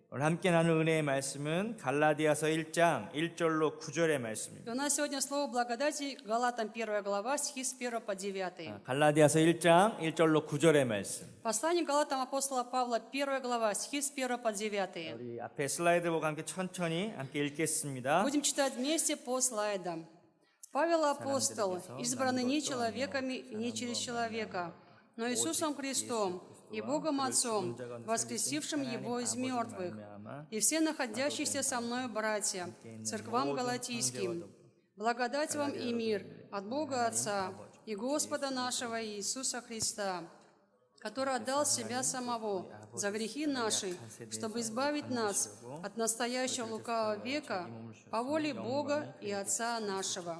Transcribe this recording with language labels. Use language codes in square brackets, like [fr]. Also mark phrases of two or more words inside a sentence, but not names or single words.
[ko] 오늘 함께 나눌 은혜의 말씀은 갈라디아서 1장 1절로 9절의 말씀입니다. [ru] И у нас сегодня слово благодати, Галатам 1 глава, стихи с 1 по 9. [ko] 갈라디아서 1장 1절로 9절의 말씀. [ru] Послание Галатам апостола Павла, 1 глава, стихи с 1 по 9. [ko] 우리 앞에 슬라이드 보고 함께 천천히 함께 읽겠습니다. [ru] Будем читать вместе по слайдам. Павел апостол, избранный не человеками и не через человека, но Иисусом Христом и Богом Отцом, воскресившим Его из мертвых, и все находящиеся со мною братья, церквам галатийским, благодать вам и мир от Бога Отца и Господа нашего Иисуса Христа, который отдал Себя Самого за грехи наши, чтобы избавить нас от настоящего лукавого века по воле Бога и Отца нашего.